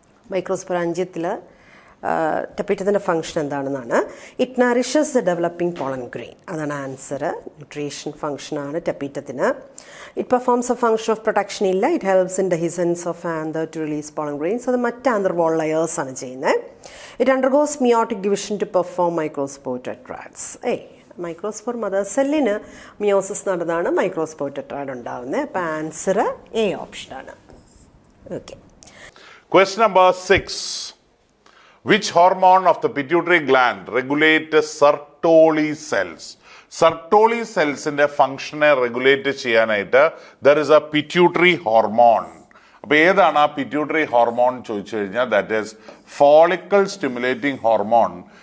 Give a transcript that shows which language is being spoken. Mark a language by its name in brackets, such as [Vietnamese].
[English] Microsporangium tapetum's function എന്താണ്? It nourishes the developing pollen grain. [Malayalam] അതാണ് answer. Nutrition function ആണ് tapetumത്തിന്. [English] It performs a function of protection ഇല്ല. It helps in dehiscence of anther to release pollen grains. [Malayalam] അത് മറ്റ് anther wall layers ആണ് ചെയ്യുന്നത്. [English] It undergoes meiotic division to perform microspore tetrads. [Malayalam] Microspore mother സെല്ലിന് meiosis നടന്നാണ് microspore tetrad ഉണ്ടാവുന്നത്. അപ്പോൾ answer A ഓപ്ഷനാണ്. Okay. [English] Question number 6. Which hormone of the pituitary gland regulates Sertoli cells? [Malayalam] Sertoli cellsന്റെ ഫംഗ്ഷനെ regulate ചെയ്യാനായിട്ട് [English] there is a pituitary hormone. [Malayalam] അപ്പോൾ ഏതാണ് ആ പിറ്റ്യൂട്ടറി ഹോർമോൺ ചോദിച്ചു കഴിഞ്ഞാൽ [English] That is follicle stimulating hormone.